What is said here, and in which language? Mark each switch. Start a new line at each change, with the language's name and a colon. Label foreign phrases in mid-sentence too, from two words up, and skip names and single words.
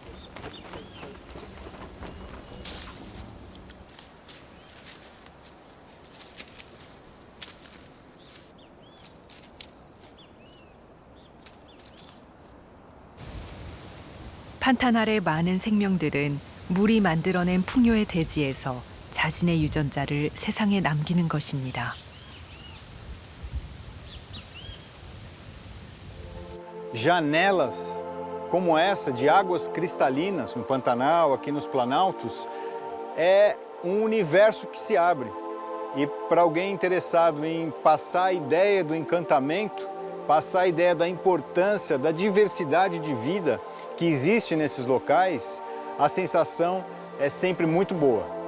Korean: 판타날의 많은 생명들은 물이 만들어낸 풍요의 대지에서 자신의 유전자를 세상에 남기는 것입니다.
Portuguese: Janelas como essa de águas cristalinas no Pantanal, aqui nos Planaltos, é um universo que se abre. E para alguém interessado em passar a ideia do encantamento, passar a ideia da importância, da diversidade de vida que existe nesses locais, a sensação é sempre muito boa.